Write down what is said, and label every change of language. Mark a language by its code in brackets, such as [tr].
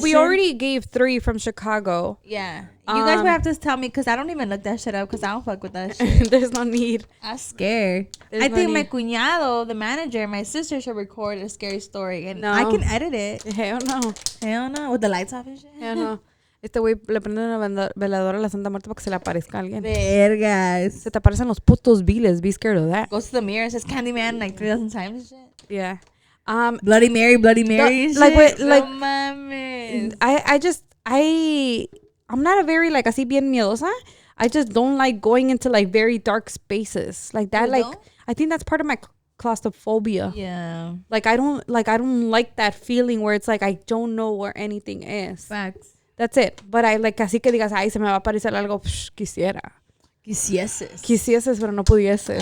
[en] Well, we already gave 3 from Chicago. Yeah. You guys would have to tell me because I don't even look that shit up because I don't fuck with that shit. There's no need. I'm scared. There's I no think my need. cuñado, the manager, my sister should record a scary story and No. I can edit it. Hell no. Hell no. With the lights off and shit. Hell no. [es] Este güey le prende una veladora a la Santa Muerte para que se le aparezca a alguien. Vergas. Se te aparecen los putos viles. [en] Be scared of that. Goes to the mirror and says Candyman like 3,000 times and shit. Yeah. Bloody Mary and like, shit. wait, like- [es] No mames. [en] I'm not a very like [es] así bien miedosa. [en] I just don't like going into like very dark spaces like that. You Like don't? I think that's part of my claustrophobia. Yeah. Like I don't like that feeling where it's like I don't know where anything is. Facts. That's it. But I like [es] así que digas, ay, se me va a aparecer algo, quisiera. Quisieses, pero no pudieses.